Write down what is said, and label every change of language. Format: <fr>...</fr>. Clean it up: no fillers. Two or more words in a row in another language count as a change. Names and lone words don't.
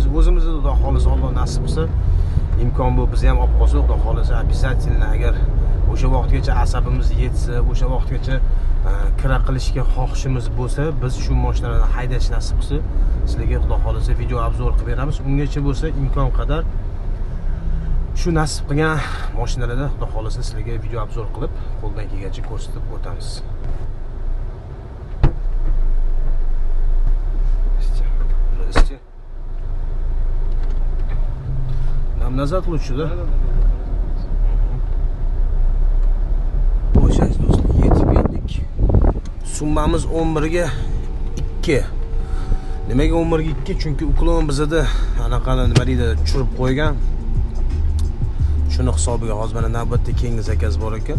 <uz>O'zimizda xudo xolisa, Alloh nasib qilsa, imkon bu biz ham olib qolsak, xudo xolisa, обязательно agar o'sha vaqtgacha asabimiz yetsa, o'sha vaqtgacha kira qilishga xohishimiz bo'lsa, biz shu mashinalarni haydash nasib qilsa, sizlarga xudo xolisa video obzor qilib beramiz. Ungacha bo'lsa imkon qadar shu nasib qilgan mashinalarda xudo xolisa sizlarga video obzor qilib, qo'ldan kelgancha ko'rsatib o'tamiz.</uz> <ru>Нам назад лучше, да?</ru> <uz>O'shangiz do'stlar, yetib keldik. Summamiz 11 ga 2. Nimaga 11 ga 2? Chunki uklon bizda anaqani nima deydi, tushirib qo'ygan. Shuni hisobiga hozir mana navbatda keyingi zakaz bor ekan.</uz>